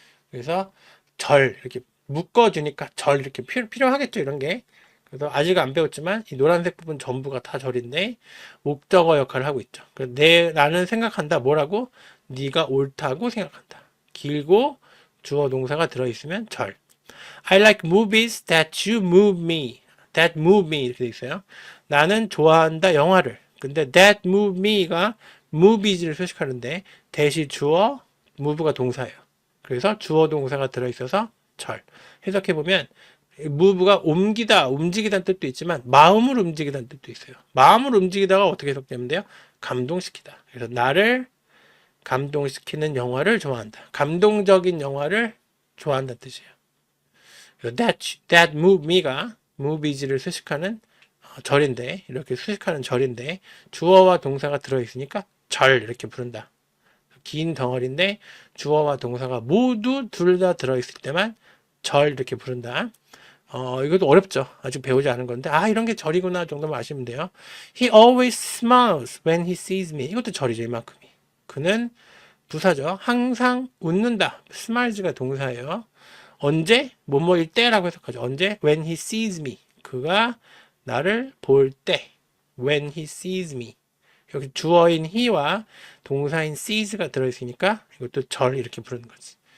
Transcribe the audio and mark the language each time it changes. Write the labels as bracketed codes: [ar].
[ko] 그래서 절 이렇게 묶어주니까 절 이렇게 필요하겠죠 이런 게. 그래서 아직 안 배웠지만 이 노란색 부분 전부가 다 절인데 목적어 역할을 하고 있죠. 나는 생각한다 뭐라고? 네가 옳다고 생각한다. 길고 주어 동사가 들어있으면 절. [en] I like movies that you move me. That move me [ko] 이렇게 돼 있어요. 나는 좋아한다 영화를. 근데 [en] that move me [ko] 가 movies를 수식하는데 that이 주어, move가 동사예요. 그래서 주어 동사가 들어있어서 절. 해석해보면 move가 옮기다, 움직이다는 뜻도 있지만 마음을 움직이다는 뜻도 있어요. 마음을 움직이다가 어떻게 해석되면 돼요? 감동시키다. 그래서 나를 감동시키는 영화를 좋아한다. 감동적인 영화를 좋아한다는 뜻이에요. 그래서 [en] that move me [ko] 가 movies를 수식하는 절인데 이렇게 수식하는 절인데 주어와 동사가 들어있으니까 절 이렇게 부른다. 긴 덩어리인데 주어와 동사가 모두 둘 다 들어있을 때만 절 이렇게 부른다. 이것도 어렵죠. 아직 배우지 않은 건데 이런 게 절이구나 정도만 아시면 돼요. [en] He always smiles when he sees me. [ko] 이것도 절이죠. 이만큼이. 그는 부사죠. 항상 웃는다. smiles가 동사예요. 언제? 뭐뭐일 때라고 해석하죠. 언제? [en] When he sees me. [ko] 그가 나를 볼 때. [en] When he sees me. [ko] 여기 주어인 he와 동사인 sees가 들어있으니까 이것도 절 이렇게 부르는 거지.